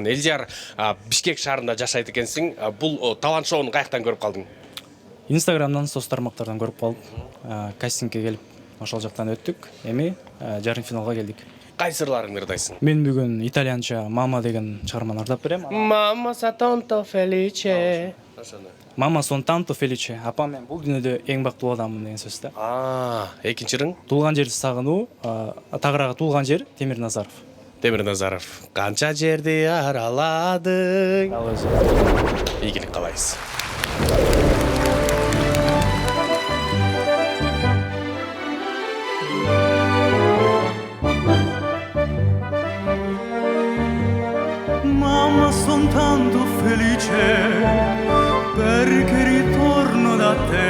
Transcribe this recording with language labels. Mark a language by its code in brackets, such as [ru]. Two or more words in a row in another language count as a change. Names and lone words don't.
[ky] Элдияр, Бишкек шаарында жашайт экенсиң. Бул талант шоуну каяктан көрүп калдың? Инстаграмдан, соц тармактардан көрүп калдым. Кастингке келип, ошол жактан өттүк. Эми жарым финалга келдик. Кайсы ырларыңды ырдайсың? Мен бүгүн итальянча Мама деген чыгарманы ырдап берем. [it] Mamma sa tanto felice. Mamma son tanto felice. [ky] Апам мен бул дүйнөдө эң бактылуу адаммын деген сөз да. Экинчи ырың? Туулган жерди сагынуу, тагыраагы туулган жер Темир Назаров. Темир Назаров. Канча жерди араладың? Ал өзү. Ийгилик каалайбыз. [it] Mamma, son tanto felice perché ritorno da te.